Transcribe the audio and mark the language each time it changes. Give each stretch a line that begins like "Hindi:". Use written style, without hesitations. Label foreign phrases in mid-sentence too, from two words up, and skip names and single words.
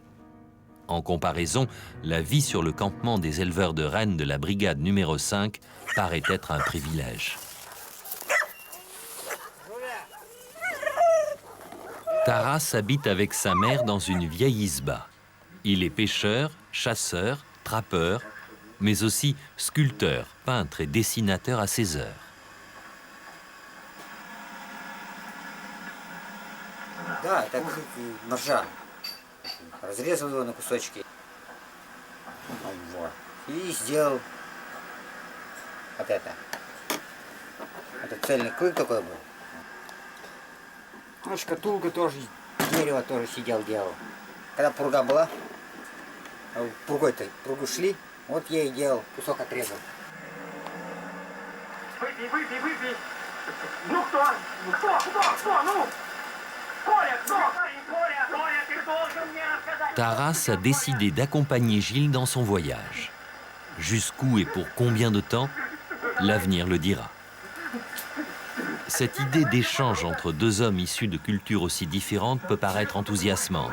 French: En comparaison, la vie sur le campement des éleveurs de rennes de la brigade numéro 5 paraît être un privilège. Taras habite avec sa mère dans une vieille isba. Il est pêcheur, chasseur, trappeur, mais aussi sculpteur, peintre et dessinateur à ses heures.
Russian: Да, это моржа. Разрезал его на кусочки. Вот. И сделал вот это. Это цельный клык такой был. Ну, шкатулка тоже, дерево тоже сидел, делал. Когда пурга была, пургу шли, вот я и делал, кусок отрезал. Выпей, выпей, выпей. Ну кто? Ну?
French: Taras a décidé d'accompagner Gilles dans son voyage. Jusqu'où et pour combien de temps, l'avenir le dira. Cette idée d'échange entre deux hommes issus de cultures aussi différentes peut paraître enthousiasmante.